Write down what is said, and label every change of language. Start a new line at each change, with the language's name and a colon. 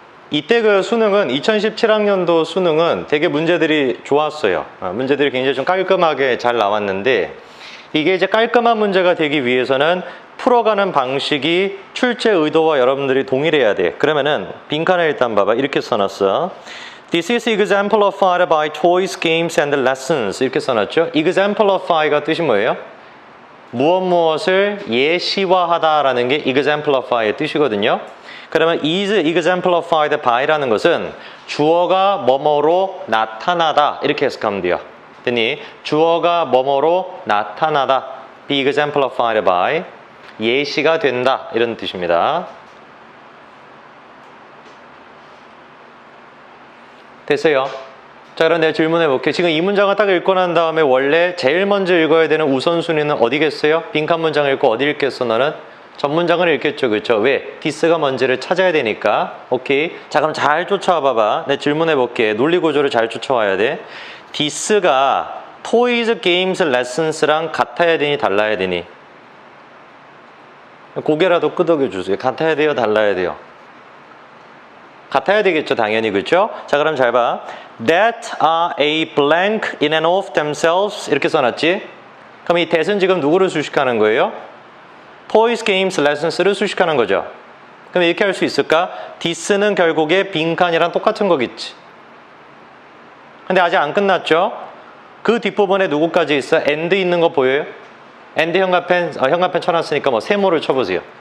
Korean: 이때 그 수능은 2017학년도 수능은 되게 문제들이 좋았어요. 문제들이 굉장히 좀 깔끔하게 잘 나왔는데 이게 이제 깔끔한 문제가 되기 위해서는 풀어가는 방식이 출제 의도와 여러분들이 동일해야 돼. 그러면은 빈칸에 일단 봐봐. 이렇게 써놨어.
English: This is exemplified by toys, games and lessons.
Korean: 이렇게 써놨죠. exemplify가 뜻이 뭐예요? 무엇을 예시화하다라는 게 exemplify의 뜻이거든요. 그러면 is exemplified by라는 것은 주어가 뭐뭐로 나타나다 이렇게 해석하면 돼요. 됐니? 주어가 뭐뭐로 나타나다 be exemplified by 예시가 된다 이런 뜻입니다. 됐어요? 자, 그럼 내가 질문해 볼게요. 지금 이 문장을 딱 읽고 난 다음에 원래 제일 먼저 읽어야 되는 우선순위는 어디겠어요? 빈칸 문장을 읽고 어디 읽겠어 너는? 전문장을 읽겠죠, 그렇죠? 왜? 디스가 뭔지를 찾아야 되니까. 오케이. 자, 그럼 잘 쫓아와 봐봐. 내가 질문해 볼게. 논리 구조를 잘 쫓아와야 돼. 디스가 toys, games, lessons랑 같아야 되니 달라야 되니? 고개라도 끄덕여 주세요. 같아야 돼요, 달라야 돼요? 같아야 되겠죠, 당연히. 그렇죠? 자, 그럼 잘 봐.
English: That are a blank in and of themselves 이렇게 써놨지?
Korean: 그럼 이 that은 지금 누구를 수식하는 거예요? toys, games, lessons를 수식하는 거죠. 그럼 이렇게 할 수 있을까? this는 결국에 빈칸이랑 똑같은 거겠지. 근데 아직 안 끝났죠? 그 뒷부분에 누구까지 있어? and 있는 거 보여요? and 현가펜 쳐놨으니까 뭐 세모를 쳐보세요.